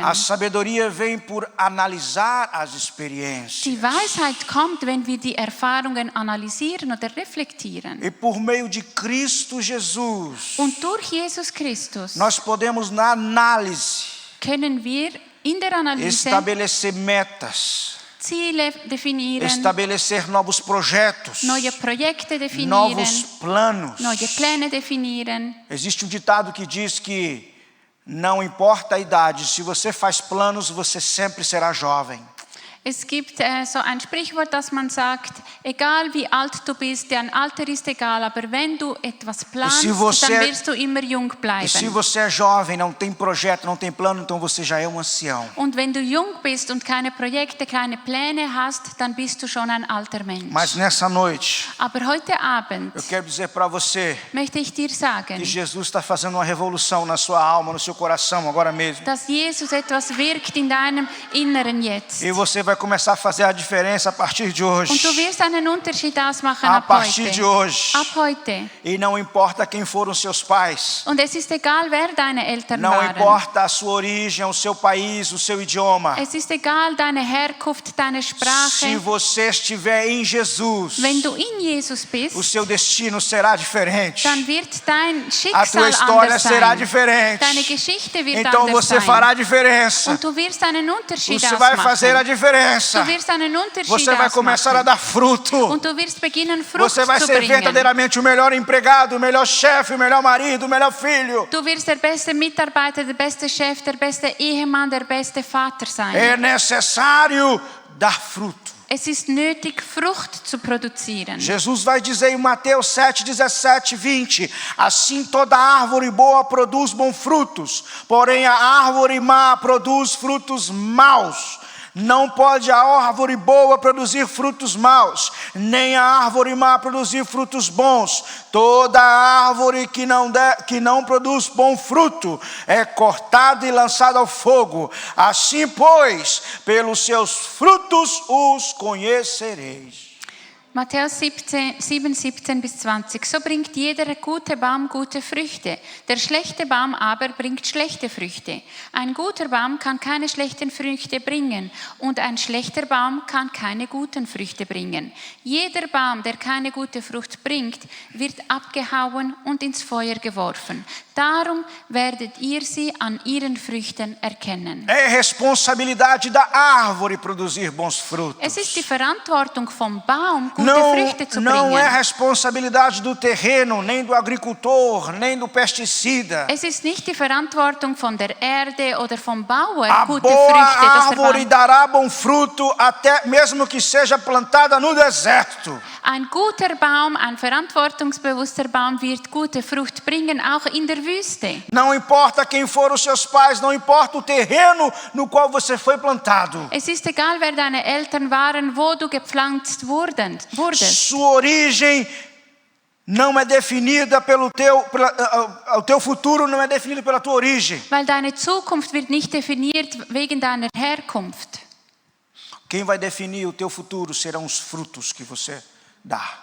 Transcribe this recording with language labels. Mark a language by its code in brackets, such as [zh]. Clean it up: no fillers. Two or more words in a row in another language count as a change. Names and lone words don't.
[pt] A sabedoria vem por analisar as experiências. [de] Die Weisheit kommt, wenn wir die Erfahrungen analysieren oder reflektieren. [pt] E por meio de Cristo Jesus, [de] Und durch Jesus Christus [pt] nós podemos na análise [de] können wir in der Analyse [pt] estabelecer metas, [de] Ziele definieren, [pt] estabelecer novos projetos, [de] neue Projekte definieren, [pt] novos planos. [de] neue Pläne definieren. [pt] Existe um ditado que diz que não importa a idade, se você faz planos, você sempre será jovem. [de] Es gibt so ein Sprichwort, dass man sagt, egal wie alt du bist, dein Alter ist egal, aber wenn du etwas planst, dann wirst du immer jung [pt] E se [de] bleiben. [pt] você é jovem, não tem projeto, não tem plano, então você já é um ancião. [de] Und wenn du jung bist und keine Projekte, keine Pläne hast, dann bist du schon ein alter Mensch. [pt] Mas nessa noite, [de] Aber heute Abend [pt] eu quero dizer para você [de] möchte ich dir sagen, [pt] que Jesus está fazendo uma revolução na sua alma, no seu coração, agora mesmo. [de] dass Jesus etwas wirkt in deinem Inneren jetzt. [pt] E você vai começar a fazer a diferença a partir de hoje. [de] Und du wirst einen Unterschied ausmachen [pt] A [de] ab [pt] partir de [de] heute. [pt] hoje. [de] Ab heute. [pt] E não importa quem foram seus pais. [de] Und es ist egal, wer deine Eltern [pt] Não [de] waren. [pt] importa a sua origem, o seu país, o seu idioma. [de] Es ist egal, deine Herkunft, deine [pt] Se [de] Sprache. [pt] você estiver em Jesus, [de] Wenn du in Jesus bist, [pt] o seu destino será diferente. [de] dann wird dein [pt] A [de] Schicksal [pt] tua história [de] anders [pt] será [de] sein. [pt] diferente. [de] Deine Geschichte wird [pt] Então [de] anders [pt] você [de] sein. [pt] fará a diferença. [de] Und du wirst einen Unterschied [pt] Você vai fazer a [de] ausmachen. [pt] diferença. [de] Du wirst einen Unterschied [pt] Você vai começar a [de] ausmachen. [pt] dar fruto. [de] Und du wirst beginnen, Frucht [pt] Você vai [de] zu [pt] ser [de] bringen. [pt] verdadeiramente o melhor empregado, o melhor chefe, o melhor marido, o melhor filho. [de] Du wirst der beste Mitarbeiter, der beste Chef, der beste Ehemann, der beste Vater sein. [pt] É necessário dar fruto. [de] Es ist nötig, Frucht zu produzieren. [pt] Jesus vai dizer em Mateus 7, 17, 20: assim toda árvore boa produz bons frutos, porém a árvore má produz frutos maus. Não pode a árvore boa produzir frutos maus, nem a árvore má produzir frutos bons. Toda árvore que não produz bom fruto é cortada e lançada ao fogo. Assim, pois, pelos seus frutos os conhecereis. [de] Matthäus 7, 17 bis 20. So bringt jeder gute Baum gute Früchte. Der schlechte Baum aber bringt schlechte Früchte. Ein guter Baum kann keine schlechten Früchte bringen und ein schlechter Baum kann keine guten Früchte bringen. Jeder Baum, der keine gute Frucht bringt, wird abgehauen und ins Feuer geworfen. Darum werdet ihr sie an ihren Früchten erkennen. [pt] É responsabilidade da árvore produzir bons frutos. [de] Es ist die Verantwortung vom Baum, gute Früchte zu [pt] Não é [de] bringen. [pt] responsabilidade do terreno, nem do agricultor, nem do pesticida. [de] Es ist nicht die Verantwortung von der Erde oder vom Bauer, [pt] A [de] gute [pt] boa [de] Früchte, dass der [pt] árvore [de] Baum. [pt] dará bom fruto, até mesmo que seja plantada no deserto. [de] Ein guter Baum, ein verantwortungsbewusster Baum wird gute Frucht bringen, auch in der Wüste. [pt] Não importa quem foram os seus pais, não importa o terreno no qual você foi plantado. [de] Es ist egal, wer deine Eltern waren, wo du gepflanzt wurdest. [pt] Sua origem não é definida o teu futuro não é definido pela tua origem. [de] Weil deine Zukunft wird nicht definiert wegen deiner Herkunft. [pt] Quem vai definir o teu futuro serão os frutos que você dar.